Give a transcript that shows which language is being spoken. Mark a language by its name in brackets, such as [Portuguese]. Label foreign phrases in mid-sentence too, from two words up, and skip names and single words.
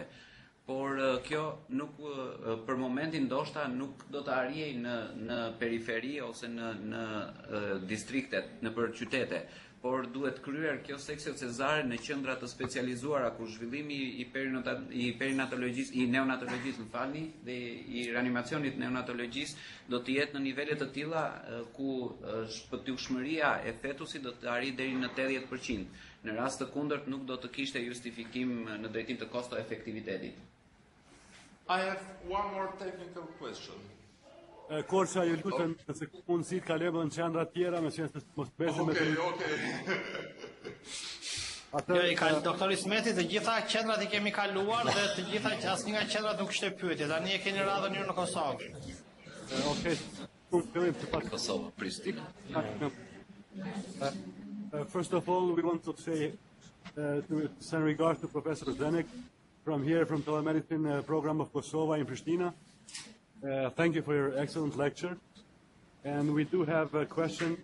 [Albanian] Por kjo nuk për momentin ndoshta nuk do të arrijej në periferi ose në distriktet, në për qytete, por duhet kryer kjo seksio cezare në qendra të specializuara ku zhvillimi i perinatologjisë, i neonatologjisë, më falni, dhe i reanimacionit neonatologjisë do të jetë në nivele të tilla ku shpëtyeshmëria e fetusit do të arrijë deri në 80%. Në rast të kundërt nuk do të kishte justifikim në drejtim të kosto efektivitetit. [English] I have one more technical question. [Albanian] Korça, ju lutem, nëse ka mundësi të kalojmë në qendra të tjera, me qenë se mos besëm me Jo, i ka doktori Smeti, të gjitha qendrat i kemi kaluar dhe të gjitha asnjë nga qendrat nuk kishte pyetje. Tani e keni radhën ju në Kosovë. Okej. Fillim të pak Kosovë, Prishtinë. [English] First of all, we want to say to send regards to Professor Zdenek from here, from telemedicine program of Kosovo in Pristina. Thank you for your excellent lecture. And we do have a question.